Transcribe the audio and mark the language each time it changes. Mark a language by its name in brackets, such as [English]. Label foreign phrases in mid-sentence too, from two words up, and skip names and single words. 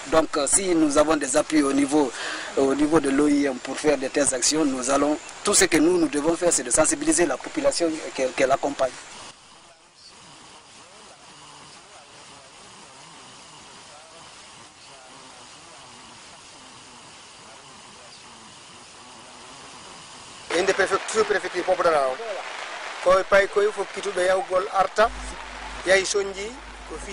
[French] Donc, si nous avons des appuis au niveau de l'OIM pour faire de telles actions, tout ce que nous devons faire, c'est de sensibiliser la population qu'elle accompagne. [Fula] inde sous-préfecture Popodara koye pay koye fof kituɓe yawgol arta yahi soñji ko fi